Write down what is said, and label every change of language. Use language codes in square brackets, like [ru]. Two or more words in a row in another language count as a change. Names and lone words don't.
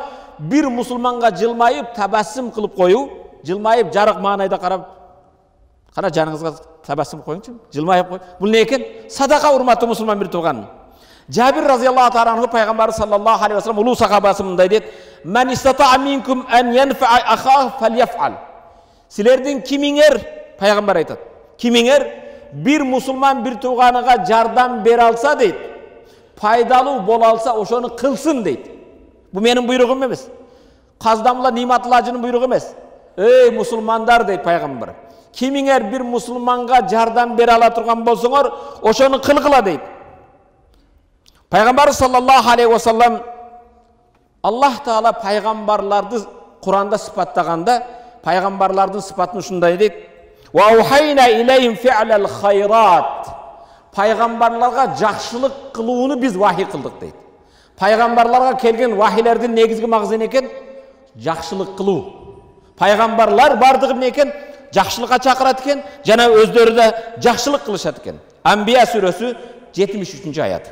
[ky] Бир мусулманга жылмайып, табассум кылып коюу, жылмайып жарык маанайда карап, кана жаныңызга табассум коюңчу, жылмайып кой. Бул не экен? Садака, урматтуу мусулман бир тууганым. Жабир [ar] رضي الله تعالى عنه [ky] пайгамбар [ar] صلى الله عليه وسلم [ky] улуу сахабасы мындай дейт: [ar] "من استطاع منكم أن ينفع أخاه فليفعل." [ky] Силердин кимиңер, пайгамбар айтат, кимиңер бир мусулман бир тууганыга жардам бере алса дейт, пайдалуу боло алса ошону кылсын дейт. Бу менин буйругум эмес. Каздамла ниматлажынын буйругу эмес. Эй мусулмандар дейт пайгамбар. Кимиңер бир мусулманга жардам бере ала турган болсоңор, ошону кылгыла дейт. Пайгамбар [ar] صلى الله عليه وسلم [ky] Аллах Таала пайгамбарларды Куранда сыпаттаганда, пайгамбарлардын сыпатын ушундай дейт: [ar] "وأوحينا إليهم فعل الخيرات." [ky] Пайгамбарларга жакшылык кылууну биз вахий кылдык дейт. Пайгамбарларга келген вахилердин негизги магызы экен? Жакшылык кылуу. Пайгамбарлар бардыгы эмне экен? Жакшылыкка чакырат экен, жана өздөрү да жакшылык кылышат экен. Анбия сүрөсү 73-аят.